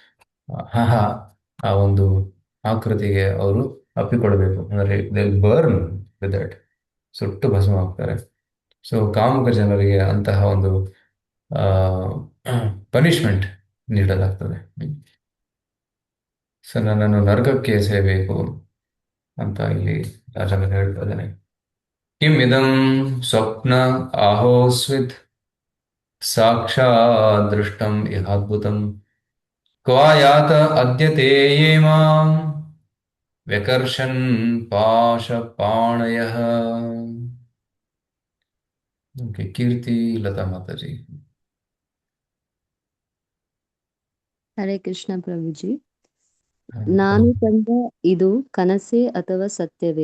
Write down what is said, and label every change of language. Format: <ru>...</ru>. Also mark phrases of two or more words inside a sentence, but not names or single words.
<kn>ಆ ಒಂದು ಆಕೃತಿಗೆ ಅವರು ಅಪ್ಪಿಕೊಳ್ಬೇಕು, ಅಂದ್ರೆ</kn> <en>burn with that,</en> <kn>ಸುಟ್ಟು ಭಸ್ಮ ಆಗ್ತಾರೆ. ಸೊ ಕಾಮುಕ ಜನರಿಗೆ ಅಂತಹ ಒಂದು ಪನಿಷ್ಮೆಂಟ್ ನೀಡಲಾಗ್ತದೆ. ಸೊ ನನ್ನನ್ನು ನರಕಕ್ಕೆ ಎಸೆಯಬೇಕು ಅಂತ ಇಲ್ಲಿ ರಾಜ ಹೇಳ್ತಾ ಇದ್ದಾನೆ.</kn> <sa>ಕಿಂ ಇದಂ ಸ್ವಪ್ನ ಆಹೋಸ್ವಿತ್ ಸಾಕ್ಷಾತ್ ದೃಷ್ಟಂ ಇಹಾದ್ಭುತಂ ಕ್ವಾ ಯಾತ ಅದ್ಯತೆ ಯೇ ಮಾಂ ವ್ಯಕರ್ಷನ್ ಪಾಶಪಾಣಯಃ.</sa> <kn>ಕೀರ್ತಿ ಲತಾ ಮಾತಾಜಿ. ಹರೇ ಕೃಷ್ಣ ಪ್ರಭುಜಿ. ನಾನು ಕಂಡ ಇದು ಕನಸೇ ಅಥವಾ ಸತ್ಯವೇ?</kn>